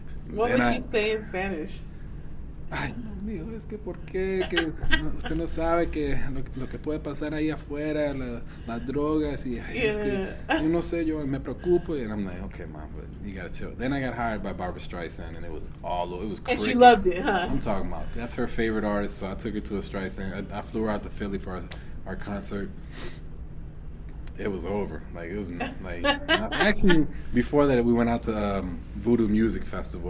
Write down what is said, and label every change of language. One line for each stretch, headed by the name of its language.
English: what would she say in Spanish?
Spanish: Ay, Dios mío, es que por qué, que usted no sabe que lo que puede pasar ahí afuera, las drogas, y ay, es que yo no sé, yo me preocupo,
English: and I'm like, okay, mom, but you gotta chill. Then I got hired by Barbra Streisand, and it was crickets. And she loved it, huh? I'm talking about, that's her favorite artist, so I took her to a Streisand. I flew her out to Philly for our concert. It was over. Like, it was like, actually, before that, we went out to Voodoo Music Festival.